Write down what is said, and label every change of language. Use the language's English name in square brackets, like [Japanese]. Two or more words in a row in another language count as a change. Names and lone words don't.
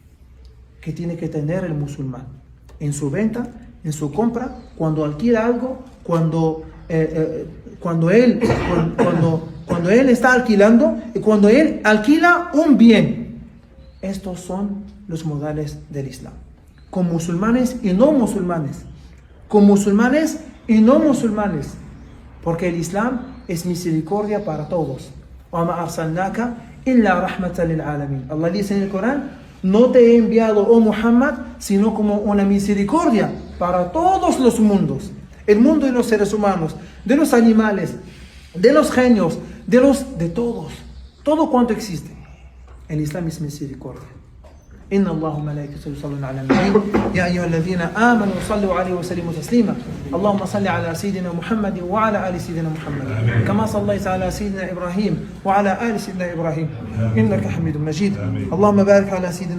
[Spanish] En su venta, en su compra, cuando alquila algo, cuando él está alquilando y cuando él alquila un bien. Estos son los modales del Islam. Con musulmanes y no musulmanes. Porque el Islam es misericordia para todos. [Arabic] وَمَا أَرْسَلْنَاكَ إِلَّا رَحْمَةً لِلْعَالَمِينَ. [Spanish] Allah dice en el Corán: no te he enviado, oh Muhammad, sino como una misericordia para todos los mundos. El mundo de los seres humanos, de los animales, de los genios, de todos. Todo cuanto existe. El Islam es misericordia. [Arabic] إن الله وملائكته يصلون على النبي يا أيها الذين آمنوا صلوا عليه وسلموا تسليما اللهم صل على سيدنا محمد وعلى آل سيدنا محمد كما صليت على سيدنا إبراهيم وعلى آل سيدنا إبراهيم إنك حميد مجيد اللهم بارك على سيدنا